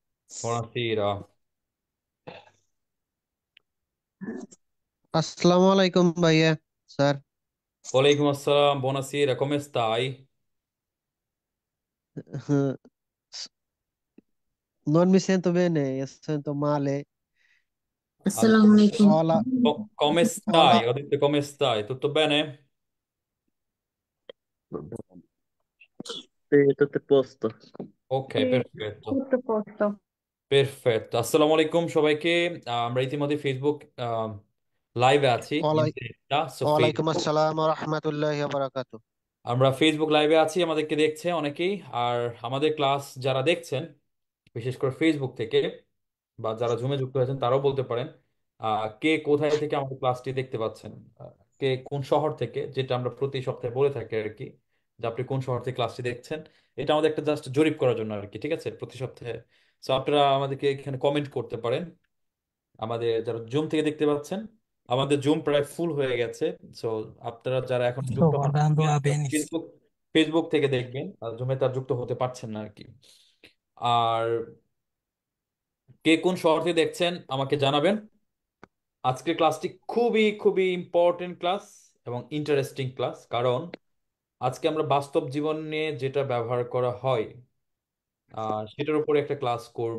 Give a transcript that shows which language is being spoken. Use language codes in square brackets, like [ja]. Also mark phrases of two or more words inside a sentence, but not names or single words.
[it] Buonasera. [bn] আসসালামু আলাইকুম ভাইয়া স্যার। [ar] Walaikum assalam, [it] buonasera, come stai? Non mi sento bene, sento male. Allora, [ar] Assalamu alaikum. [it] Ho la, come ho stai? la- Ho detto come stai? Tutto bene? Sì, tutto a posto. Ok, Sì, perfetto। tutto a posto. [bn] Perfetto। আসসালামু আলাইকুম সবাইকে। আমরা ইতিমধ্যে ফেসবুক লাইভে আছি [it] ho ইন la- [bn] ডিরেক্টটা। সো [ar] وعليكم السلام ورحمة الله وبركاته. [bn] আমরা ফেসবুক লাইভে আছি, আমাদেরকে দেখছে অনেকেই। আর আমাদের ক্লাস যারা দেখছেন, বিশেষ করে ফেসবুক থেকে বা যারা জুমে যুক্ত হয়েছেন, তারাও বলতে পারেন কে কোথায় থেকে আমাদের ক্লাসটি দেখতে পাচ্ছেন। কে কোন শহর থেকে, যেটা আমরা প্রতি সপ্তাহে বলে থাকি আর কি, যে আপনি কোন শহর থেকে ক্লাসটি দেখছেন। এটা আমাদের একটা জাস্ট জরিপ করার জন্য আর কি, ঠিক আছে, প্রতি সপ্তাহে। সো আপনারা আমাদেরকে এখানে কমেন্ট করতে পারেন। আমাদের যারা জুম থেকে দেখতে পাচ্ছেন, আমাদের জুম প্রায় ফুল হয়ে গেছে। সো আপনারা যারা এখন [it] Sto [bn] যুক্ত হন, [it] guardando a Venice. [bn] ফেসবুক ফেসবুক থেকে দেখবেন, আর জুমে তার যুক্ত হতে পারছেন না আর কি। আর কে কোন শহর থেকে দেখছেন আমাকে জানাবেন। আজকের ক্লাসটি খুবই খুবই ইম্পর্টেন্ট ক্লাস এবং ইন্টারেস্টিং ক্লাস, কারণ আজকে আমরা বাস্তব জীবন নিয়ে যেটা ব্যবহার করা হয় সেটার উপরে একটা ক্লাস করব।